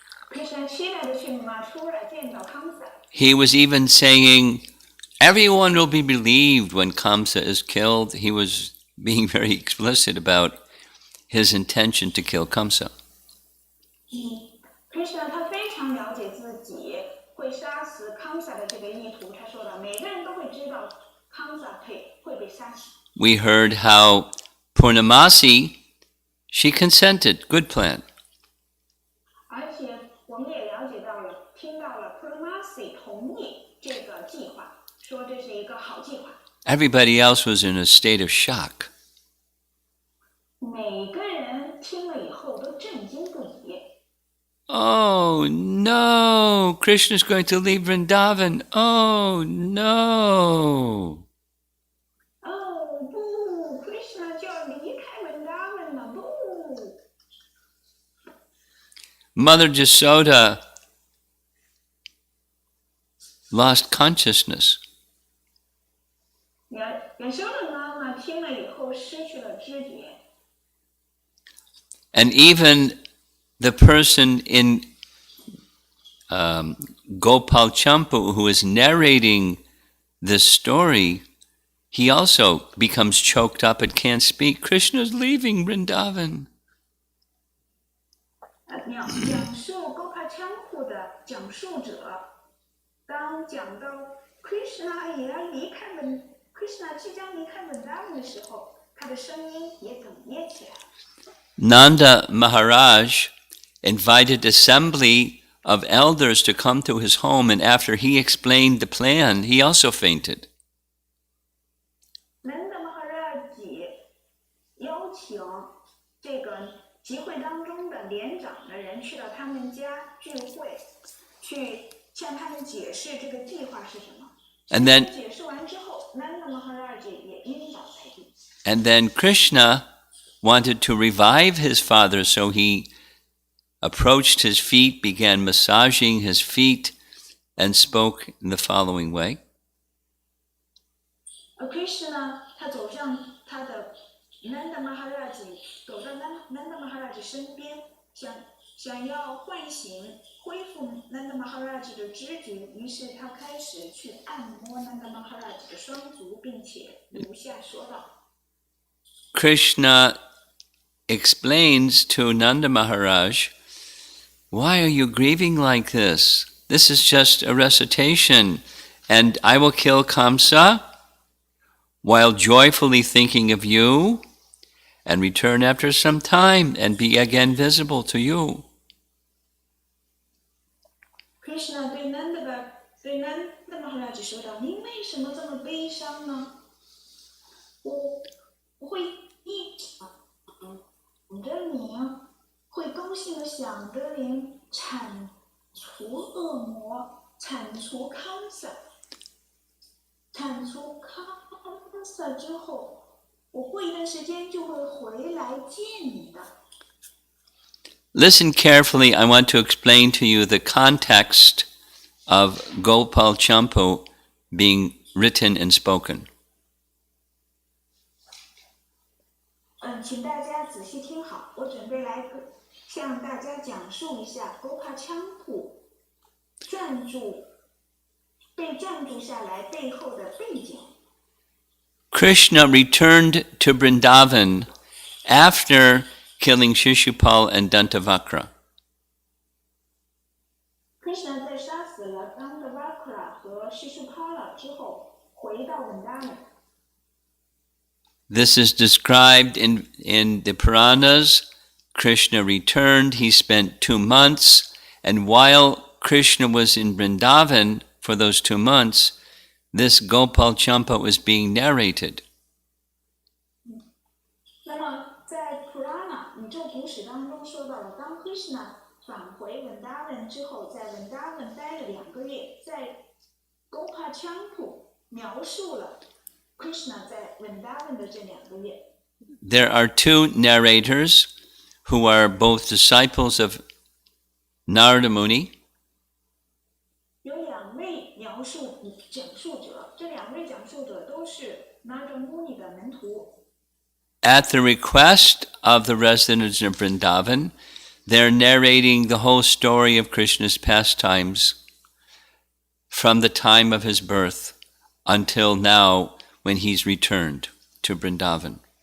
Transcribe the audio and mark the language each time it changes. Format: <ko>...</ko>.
<zh>Krishna 期待的去 Mathura 见到 Kamsa。</zh> <en>He was even saying, everyone will be relieved when Kamsa is killed. He was being very explicit about his intention to kill Kamsa.</en> <zh>Krishna 他非常了解自己会杀死 Kamsa 的这个意图，他说了，每个人都会知道 Kamsa 会被杀死。</zh> <en>We heard how Purnamasi, she consented. Good plan.</en> <zh>而且我们也了解到了，听到了 Purnamasi 同意这个计划，说这是一个好计划。</zh> <en>Everybody else was in a state of shock.</en> <zh>每个人听了以后都震惊不已。</zh> <en>Oh no, Krishna's going to leave Vrindavan. Oh no.</en> <zh>哦不 ，Krishna 就要离开 Vrindavan 了，不。</zh> <en>Mother Jasoda lost consciousness.</en> <zh>亚修的妈妈听了以后失去了知觉。</zh> <en>And even the person in Gopal Champu who is narrating this story, he also becomes choked up and can't speak. Krishna's leaving Vrindavan.</en> <zh>讲述 Gopal Champu 的讲述者，当讲到 Krishna 也要离开Krishna 即将离开 Vrindavan 的时候，他的声音也哽咽起来了。</zh> <en>Nanda Maharaj invited assembly of elders to come to his home, and after he explained the plan, he also fainted.</en> <zh>Nanda Maharaji 邀请这个集会当中的连长的人去到他们家聚会，去向他们解释这个计划是什么。</zh> <en>And then,</en> <zh>解释完之后 Nanda Maharaji 也晕倒在地。</zh> <en>and then Krishna wanted to revive his father, so he approached his feet, began massaging his feet, and spoke in the following way.</en> <zh>Krishna 他走向他的 Nanda Maharaji， 走到 Nanda Maharaji 身边，想要唤醒、恢复 Nanda Maharaji 的知觉，于是他开始去按摩 Nanda Maharaji 的双足，并且如下说道</zh> <en>Krishna explains to Nanda Maharaj, why are you grieving like this? This is just a recitation, and I will kill Kamsa while joyfully thinking of you, and return after some time and be again visible to you.</en> <zh>Krishna 对 Nanda Maharaji 说道：“您为什么这么悲伤呢？我会一直想着你，会高兴的想着您，铲除恶魔，铲除康萨，铲除康萨之后，我过一段时间就会回来见你的。”</zh> <en>Listen carefully. I want to explain to you the context of Gopal Champu being written and spoken.</en> <zh>请大家仔细听好，我准备来向大家讲述一下 Gopa Champu 被暂住下来背后的背景。</zh> <en>Krishna returned to Vrindavan after killing Shishupal and Dantavakra.</en> <zh>Krishna 在杀死了 Dantavakra 和 Shishupala 之后，回到 Vrindavan。</zh> <en>This is described in the Puranas. Krishna returned. He spent 2 months, and while Krishna was in Vrindavan for those 2 months, this Gopal Champa was being narrated.</en> <zh>那么在 Purana 宇宙古史当中说到了，当 Krishna 返回 Vrindavan 之后，在 Vrindavan 待了2个月，在 Gopa Champu 描述了 Krishna 在 Vrindavan 的这2个月。</zh> <en>There are 2 narrators who are both disciples of Narada Muni.</en> <zh>有2位讲述者，这2位讲述者都是 Narada Muni 的门徒。</zh> <en>At the request of the residents of Vrindavan, they're narrating the whole story of Krishna's pastimes from the time of his birth until now when he's returned to Vrindavan.</en>